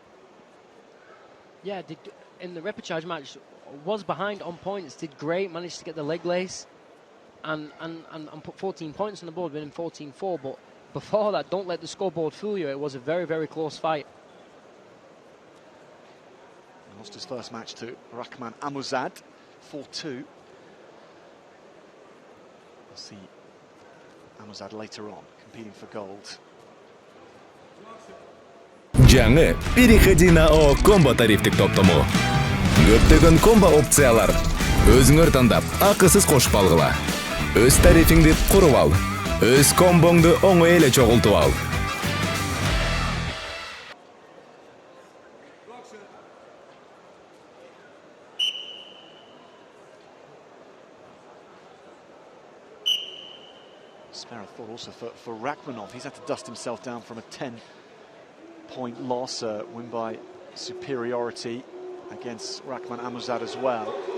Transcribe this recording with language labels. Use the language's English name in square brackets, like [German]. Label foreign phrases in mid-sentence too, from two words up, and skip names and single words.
[English] Yeah, in the repechage match, was behind on points, did great, managed to get the leg lace and put 14 points on the board, winning 14-4, but before that, don't let the scoreboard fool you, it was a very, very close fight. He lost his first match to Rahman Amuzad, 4-2. We'll see Amuzad later on, competing for gold. [Kyrgyz] Жаңы [Russian] переходи на [Kyrgyz] ООО комбо тарифтик топтому. Көптөгөн комбо опциялар. Өзүңөр тандап, акысыз кошуп алгыла. Өз тарифиңди куруп ал. Өз комбоңду оңой эле чогултуп ал. [English] Spare a thought also for Rachmanov. He's had to dust himself down from a 10-point loss, win by superiority against Rahman Amuzad as well.